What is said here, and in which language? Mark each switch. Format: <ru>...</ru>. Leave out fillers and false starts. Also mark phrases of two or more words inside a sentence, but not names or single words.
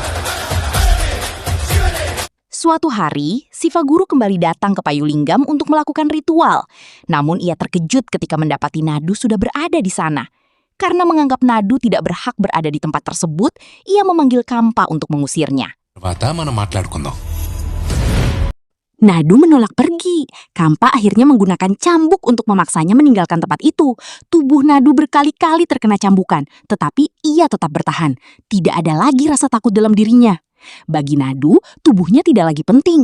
<id>Suatu hari, Siva Guru kembali datang ke payu linggam untuk melakukan ritual. Namun ia terkejut ketika mendapati Nadu sudah berada di sana. Karena menganggap Nadu tidak berhak berada di tempat tersebut, ia memanggil Kampa untuk mengusirnya.</id> <te>తర్వాత మనం మాట్లాడుకుందాం.</te> <id>Nadu menolak pergi. Kampa akhirnya menggunakan cambuk untuk memaksanya meninggalkan tempat itu. Tubuh Nadu berkali-kali terkena cambukan, tetapi ia tetap bertahan. Tidak ada lagi rasa takut dalam dirinya. Bagi Nadu, tubuhnya tidak lagi penting.</id>